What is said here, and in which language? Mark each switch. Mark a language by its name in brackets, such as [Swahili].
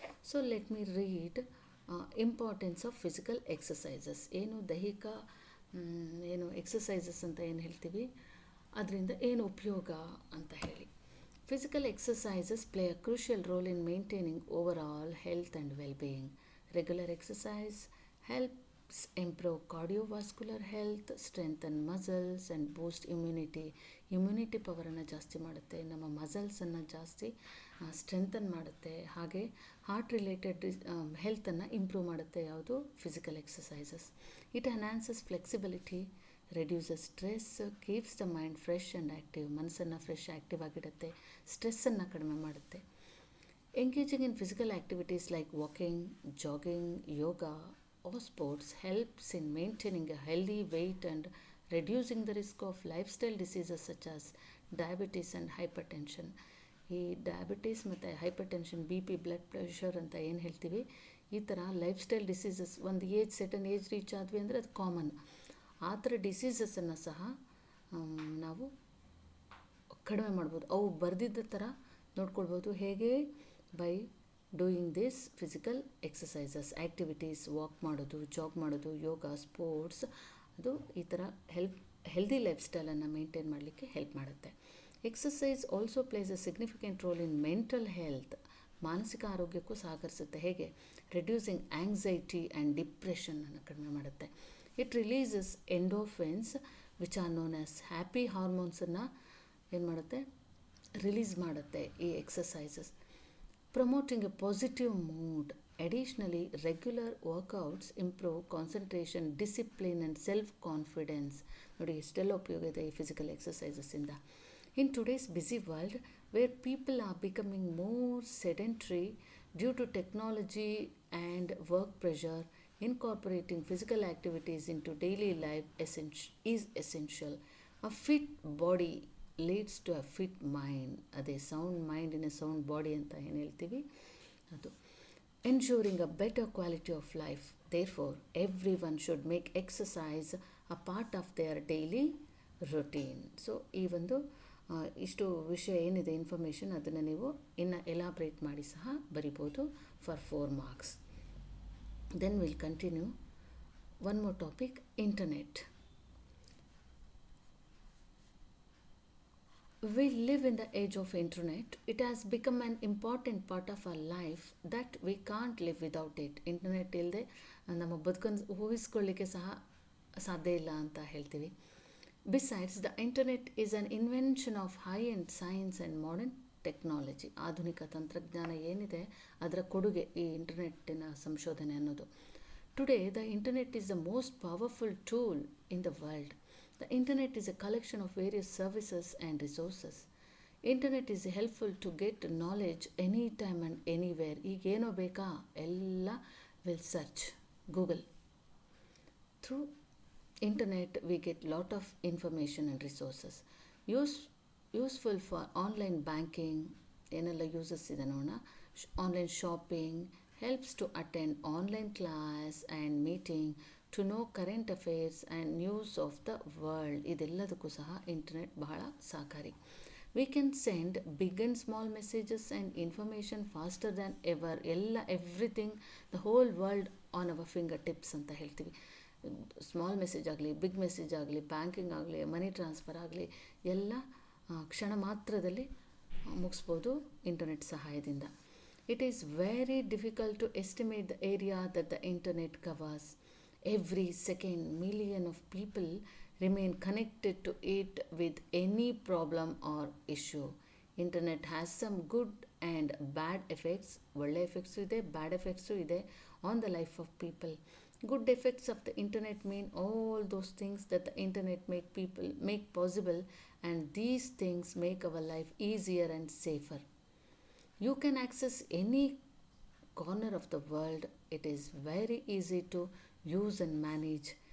[English] So let me read importance of physical exercises. [Kannada] ಏನು ದೈಹಿಕ ಏನು ಎಕ್ಸಸೈಸಸ್ ಅಂತ ಏನು ಹೇಳ್ತೀವಿ, ಅದರಿಂದ ಏನು ಉಪಯೋಗ ಅಂತ ಹೇಳಿ. [English] Physical exercises play a crucial role in maintaining overall health and well being. Regular exercise help improve cardiovascular health, strengthen muscles and boost immunity. [Kannada] Immunity ಪವರನ್ನು ಜಾಸ್ತಿ ಮಾಡುತ್ತೆ, ನಮ್ಮ ಮಸಲ್ಸನ್ನು ಜಾಸ್ತಿ ಸ್ಟ್ರೆಂಥನ್ ಮಾಡುತ್ತೆ. ಹಾಗೆ ಹಾರ್ಟ್ ರಿಲೇಟೆಡ್ ಹೆಲ್ತನ್ನು ಇಂಪ್ರೂವ್ ಮಾಡುತ್ತೆ. ಯಾವುದು? [English] Physical exercises. It enhances flexibility, reduces stress, keeps the mind fresh and active. [Kannada] ಮನಸ್ಸನ್ನು fresh active ಆಗಿಡುತ್ತೆ, ಸ್ಟ್ರೆಸ್ಸನ್ನು ಕಡಿಮೆ ಮಾಡುತ್ತೆ. [English] Engaging in physical activities like walking, jogging, yoga or sports helps in maintaining a healthy weight and reducing the risk of lifestyle diseases such as diabetes and hypertension. [Kannada] ಈ diabetes ಮತ್ತು hypertension, B P, blood pressure ಅಂತ ಏನು ಹೇಳ್ತೀವಿ, ಈ ಥರ life style diseases ಒಂದು ಸೆಟನ್ age reach ಆದ್ವಿ ಅಂದರೆ ಅದು ಕಾಮನ್. ಆ ಥರ ಡಿಸೀಸಸನ್ನು ಸಹ ನಾವು ಕಡಿಮೆ ಮಾಡ್ಬೋದು. ಅವು ಬರೆದಿದ್ದ ಥರ ನೋಡ್ಕೊಳ್ಬೋದು. ಹೇಗೆ? [English] by doing this physical exercises activities, [Kannada] walk ಮಾಡೋದು, ಜಾಗ್ ಮಾಡೋದು, ಯೋಗ, ಸ್ಪೋರ್ಟ್ಸ್, ಅದು ಈ ಥರ ಹೆಲ್ದಿ ಲೈಫ್ ಸ್ಟೈಲನ್ನು ಮೇಂಟೈನ್ ಮಾಡಲಿಕ್ಕೆ ಹೆಲ್ಪ್ ಮಾಡುತ್ತೆ. [English] Exercise also plays a significant role in mental health. [Kannada] ಮಾನಸಿಕ ಆರೋಗ್ಯಕ್ಕೂ ಸಹಕರಿಸುತ್ತೆ. ಹೇಗೆ? [English] reducing anxiety and ಡಿಪ್ರೆಷನನ್ನು [Kannada] ಕಡಿಮೆ ಮಾಡುತ್ತೆ. [English] it releases endorphins which are known as happy ಹಾರ್ಮೋನ್ಸನ್ನು [Kannada] ಏನು ಮಾಡುತ್ತೆ? ರಿಲೀಸ್ ಮಾಡುತ್ತೆ ಈ exercises. [English] Promoting a positive mood. Additionally, regular workouts improve concentration, discipline and self-confidence. [Kannada] ನೋಡಿ ಎಷ್ಟೆಲ್ಲ ಉಪಯೋಗ ಇದೆ ಈ physical ಎಕ್ಸಸೈಸಸ್ಸಿಂದ. [English] In today's busy world, where people are becoming more sedentary due to technology and work pressure, incorporating physical activities into daily life is essential. A fit body leads to a fit mind. [Kannada] ಅದೇ [English] sound mind in a sound body [Kannada] ಅಂತ ಏನು ಹೇಳ್ತೀವಿ ಅದು. [English] Ensuring a better quality of life. Therefore everyone should make exercise a part of their daily routine. [Kannada] So ಈ ಒಂದು ಇಷ್ಟು ವಿಷಯ ಏನಿದೆ ಇನ್ಫಾರ್ಮೇಷನ್, ಅದನ್ನು ನೀವು ಇನ್ನು ಎಲಾಬ್ರೇಟ್ ಮಾಡಿ ಸಹ ಬರಿಬೋದು [English] For 4 marks. Then will continue one more topic, internet. We live in the age of internet. It has become an important part of our life that we can't live without it. [Kannada] Internet ಇಲ್ಲದೆ ನಮ್ಮ ಬದುಕನ್ನು ಊಹಿಸ್ಕೊಳ್ಳಿಕ್ಕೆ ಸಹ ಸಾಧ್ಯ ಇಲ್ಲ ಅಂತ ಹೇಳ್ತೀವಿ. [English] Besides, the internet is an invention of high-end science and modern technology. [Kannada] ಆಧುನಿಕ ತಂತ್ರಜ್ಞಾನ ಏನಿದೆ ಅದರ ಕೊಡುಗೆ ಈ ಇಂಟರ್ನೆಟ್ಟಿನ ಸಂಶೋಧನೆ ಅನ್ನೋದು. [English] Today, the internet is the most powerful tool in the world. The internet is a collection of various services and resources. Internet is helpful to get knowledge anytime and anywhere. [Kannada] ಈಗೇನೋ ಬೇಕಾ ಎಲ್ಲ [English] Will search Google. Through internet we get lot of information and resources. Useful for online banking, [Kannada] ಏನೆಲ್ಲ uses ಇದೆ ನೋಡೋಣ. [English] Online shopping, helps to attend online class and meeting, to know current affairs and news of the world. [Kannada] ಇದೆಲ್ಲದಕ್ಕೂ ಸಹ internet ಬಹಳ ಸಹಕಾರಿ. [English] We can send big and small messages and information faster than ever. Everything, the whole world on our fingertips [Kannada] ಅಂತ ಹೇಳ್ತೀವಿ. Small message ಆಗಲಿ, big message ಆಗಲಿ, banking ಆಗಲಿ, money transfer ಆಗಲಿ, ಎಲ್ಲ ಕ್ಷಣ ಮಾತ್ರದಲ್ಲಿ ಮುಗಿಸ್ಬೋದು ಇಂಟರ್ನೆಟ್ ಸಹಾಯದಿಂದ. [English] It is very difficult to estimate the area that the internet covers. Every second, millions of people remain connected to it with any problem or issue. Internet has some good and bad effects. [Kannada] ಒಳ್ಳೆ effects ಇದೆ, ಬ್ಯಾಡ್ effects ಇದೆ [English] on the life of people. Good effects of the internet mean all those things that the internet make possible, and these things make our life easier and safer. You can access any corner of the world. It is very easy to use and manage.